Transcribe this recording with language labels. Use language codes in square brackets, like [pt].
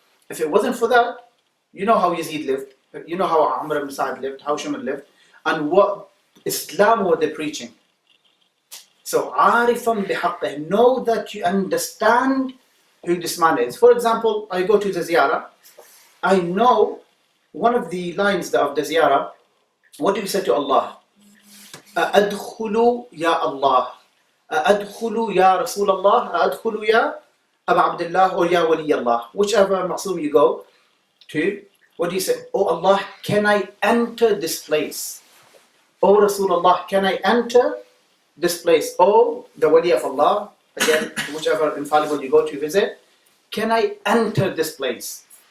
[en] If it wasn't for that, you know how Yazid lived, you know how Amr ibn Sa'd lived, how Shumar lived, and what Islam were they preaching. So, arifan bihaqqih, know that you understand who this man is. For example, I go to the ziyarah, I know one of the lines of the ziyarah, what do you say to Allah? [ar] أَأَدْخُلُ يَا Allah, أَأَدْخُلُ يَا رَسُولَ اللَّهِ, أَأَدْخُلُ يَا أَبَا عَبْدِ اللَّهِ, or يَا وَلِيَ اللَّهِ. [en] Whichever ma'soom you go to, what do you say? Oh Allah, can I enter this place? Oh Rasulullah, can I enter this place? Oh, the wali of Allah, again, whichever infallible you go to visit, can I enter this place?